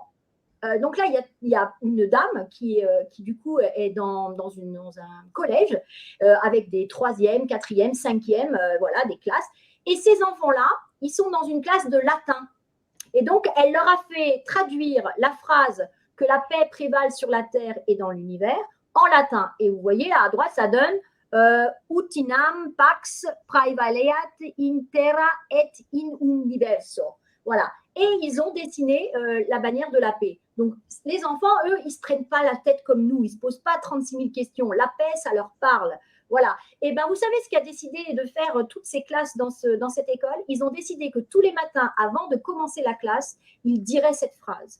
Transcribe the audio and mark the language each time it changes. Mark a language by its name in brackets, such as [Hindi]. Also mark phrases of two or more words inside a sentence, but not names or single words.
[French] Donc là, il y a une dame qui du coup, est dans un collège avec des 3e, 4e, 5e, voilà, des classes. Et ces enfants-là, ils sont dans une classe de latin. Et donc, elle leur a fait traduire la phrase « que la paix prévale sur la terre et dans l'univers » en latin. Et vous voyez, là, à droite, ça donne « [Latin] utinam pax praevaleat in terra et in universo ». [French] Voilà. Et ils ont dessiné la bannière de la paix. Donc, les enfants, eux, ils ne se prennent pas la tête comme nous. Ils ne se posent pas 36 000 questions. La paix, ça leur parle. Voilà. Et bien, vous savez ce qui a décidé de faire toutes ces classes dans cette école? Ils ont décidé que tous les matins, avant de commencer la classe, ils diraient cette phrase.